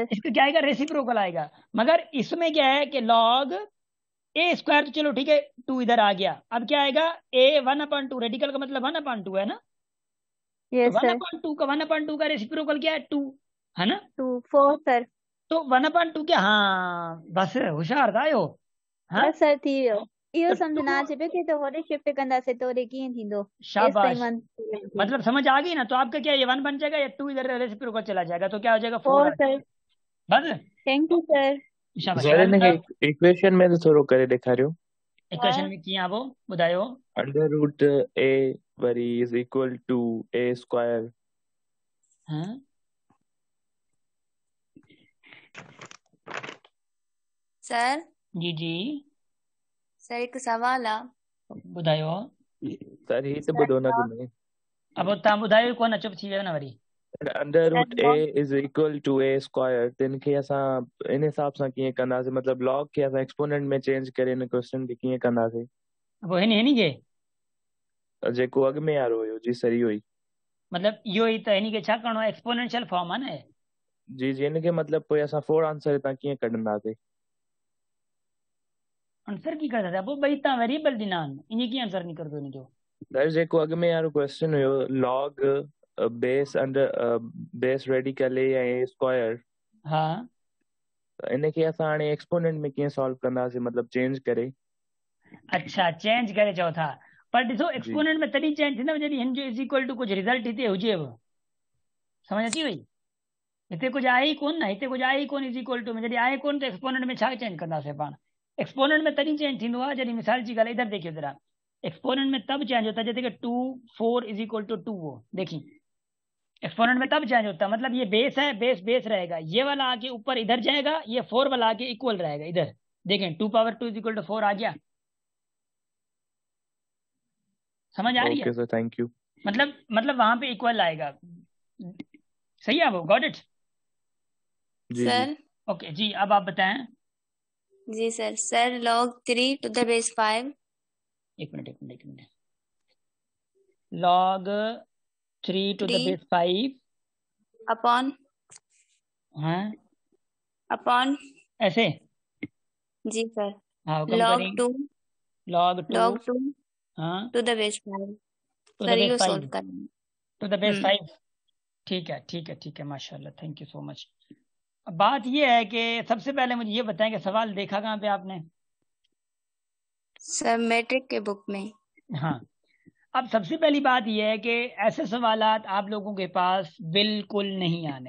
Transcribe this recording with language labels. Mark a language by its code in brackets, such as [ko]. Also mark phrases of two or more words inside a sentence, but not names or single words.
[hi] इसका क्या आएगा, रेसिप्रोकल आएगा। मगर इसमें क्या है कि [en] log a square, [hi] तो चलो ठीक है, 2 इधर आ गया। अब क्या आएगा, ए 1/2, रेडिकल का मतलब 1/2 है ना। तो [en] yes sir. [hi] 1/2 का रेसिप्रोकल क्या है, 2, है ना। 4 सर। तो 1/2 क्या, हाँ बस होशियार था यो। हाँ, [en] yes sir [sd] थी वियो। तो इहो 2, समझना अचे पियो कि तो होॾे शिफ्ट कंदासीं त होॾे कीअं थींदो। एसि ताईं शाबाश, 1 थी। [hi] मतलब समझ आ गई ना। तो आपका क्या, ये 1 बन जाएगा, या 2 इधर रेसिप्रोकल चला जाएगा, तो क्या हो जाएगा, 4 4 आ सर। जाएगा। बस, [en] thank you sir. [hi] शाबाश। [sd] सर हिनखे वेलकम। इक्वेशन में तो थोरो करे ॾेखारियो। इक्वेशन में किया वो ॿुधायो। [en] √a वरी is equal to a square. [sd] हाँ, सर जी जी सर एक सवाल आहे ॿुधायो। सर ही तो सर ॿुधो न log तुमने। अब तव्हां ॿुधायो कोन, चुप थी वियो न वरी। [en] अंडर सर root a log is equal to a square, [sd] तिन खे असां इन हिसाब सां कीअं कंदासीं, मतलब लॉग खे असां एक्सपोनेंट में चेंज करे इन क्वेश्चन खे कीअं कंदासीं। वो हिन खे जेको अॻ में वारो हुयो जी सही हुई। मतलब इहो ई त हिन खे छा करिणो आहे, एक्सपोनेंशियल फॉर्म आहे न। जी जी, इन खे मतलब पोइ असां [en] four answer [sd] हितां कीअं कढंदासीं। आंसर की कर सकदा, पोइ ॿई तव्हां वेरिएबल ॾिना आहिनि, इन कीअं आंसर निकिरंदो हिन जो। सर जेको अॻ में वारो क्वेश्चन हुयो [en] log base under base radical a [sd] ऐं [en] a square, [sd] हा इन खे असां हाणे एक्सपोनेंट में कीअं सॉल्व कंदासीं, मतलब चेंज करे। अच्छा चेंज करे चओ था, पर ॾिसो जी एक्सपोनेंट में तॾहिं चेंज थींदो जॾहिं हिन जो [en] is equal to [sd] कुझु रिज़ल्ट हिते हुजेव। समझ अची वई। हिते कुझु आहे ई कोन न, हिते कुझु आहे ई कोन [en] is equal to [sd] में, जॾहिं आहे कोन त एक्सपोनेंट में छा चेंज कंदासीं पाण। एक्सपोनेंट में तॾहिं चेंज थींदो आहे जॾहिं मिसाल जी ॻाल्हि [hi] इधर देखियो जरा, एक्सपोनेंट में तब चेंज होता है जैसे कि 2 4 [en] is equal to [hi] 2 हो। देखिए एक्सपोनेंट में तब चेंज होता है, मतलब ये बेस है, बेस बेस रहेगा, ये वाला आके ऊपर इधर जाएगा, ये 4 वाला आके इक्वल रहेगा इधर। देखें 2 [en] power 2 is equal to 4 [hi] आ गया। समझ आ रही है। [en] okay sir, thank you. [hi] मतलब वहां पे इक्वल आएगा। सही है वो, [en] got it. [hi] जी जी सर ओके जी, अब आप बताएं। [en] जी सर log 3 to the base 5 एक मिनट log 3 to the 3 base 5 upon हाँ upon ऐसे, जी सर हाँ कम log करें 2 log 2 log 2 हाँ to the base 5 to the सर base ये 5 [hi] सॉल्व करना [en] to the base 5। [hi] ठीक है माशाल्लाह, [en] thank you so much. [hi] बात ये है कि सबसे पहले मुझे ये बताएं कि सवाल देखा कहाँ पे आपने। सर मैट्रिक के बुक में। हाँ, अब सबसे पहली बात यह है कि ऐसे सवालात आप लोगों के पास बिल्कुल नहीं आने।